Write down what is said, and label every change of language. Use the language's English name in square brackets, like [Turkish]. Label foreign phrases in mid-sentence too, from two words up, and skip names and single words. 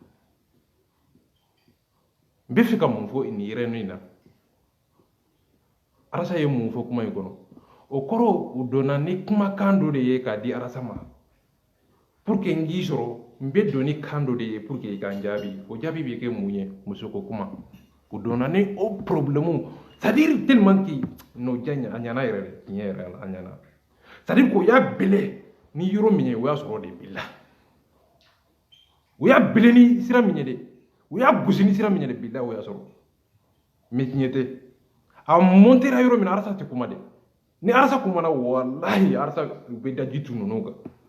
[Bambara] n bɛ fɛ ka mun fɔ nin yɛrɛ in na arasa ye mun fɔ kuma in kɔnɔ o kɔrɔ u donna ni kumakan dɔ de ye k'a di arasa ma [French] pour que [Bambara] n k'i sɔrɔ n bɛ don ni kan dɔ de ye [French] pour que [Bambara] i ka n jaabi o jaabi bɛ kɛ mun ye muso ko kuma u donna ni o problème [French] c'est-à-dire tellement que [Bambara] no janya anyana yɛrɛ tiɲɛ yɛrɛ la anyana c'est-à-dire ko ya bele ni yɔrɔ min ye o y'a sɔrɔ de bila o y'a bele ni sira min ye de o y'a gosi ni sira min ye de bila o y'a sɔrɔ mais tiɲɛ tɛ a montera yɔrɔ min na arasa tɛ kuma de ni arasa kumana wallahi arasa bɛ daji tu ninnu kan